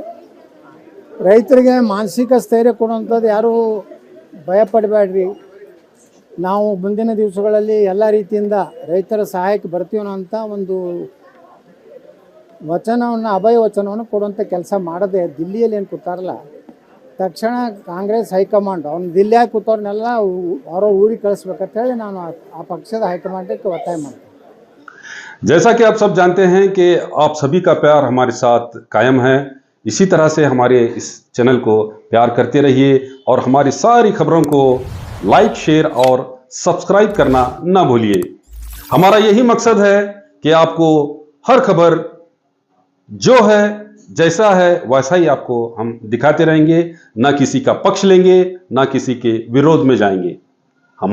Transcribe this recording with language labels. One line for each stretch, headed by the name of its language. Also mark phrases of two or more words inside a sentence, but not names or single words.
Kannada: ರೈತರಿಗೆ ಮಾನಸಿಕ ಸ್ಥೈರ್ಯ ಕೊಡುವಂಥದ್ದು ಯಾರೂ ಭಯಪಡಬೇಡ್ರಿ, ನಾವು ಮುಂದಿನ ದಿವಸಗಳಲ್ಲಿ ಎಲ್ಲ ರೀತಿಯಿಂದ ರೈತರ ಸಹಾಯಕ್ಕೆ ಬರ್ತೀವಿ ಅಂತ ಒಂದು ವಚನವನ್ನು, ಅಭಯ ವಚನವನ್ನು ಕೊಡುವಂಥ ಕೆಲಸ ಮಾಡದೆ ದಿಲ್ಲಿಯಲ್ಲಿ ಏನು ಕೂತಾರಲ್ಲ, ತಕ್ಷಣ ಕಾಂಗ್ರೆಸ್ ಹೈಕಮಾಂಡ್ ಅವ್ನು ದಿಲ್ಲಿಯಾಗಿ ಕೂತವ್ರನ್ನೆಲ್ಲ ಅವರ ಊರಿಗೆ ಕಳಿಸ್ಬೇಕಂತೇಳಿ ನಾನು ಆ ಪಕ್ಷದ ಹೈಕಮಾಂಡಕ್ಕೆ ಒತ್ತಾಯ ಮಾಡ್ತೀನಿ.
Hindi: जैसा कि आप सब जानते हैं कि आप सभी का प्यार हमारे साथ कायम है। इसी तरह से हमारे इस चैनल को प्यार करते रहिए और हमारी सारी खबरों को
English: like, share
Hindi: और सब्सक्राइब करना ना भूलिए। हमारा यही मकसद है कि आपको हर खबर जो है जैसा है वैसा ही आपको हम दिखाते रहेंगे, ना किसी का पक्ष लेंगे, ना किसी के विरोध में जाएंगे।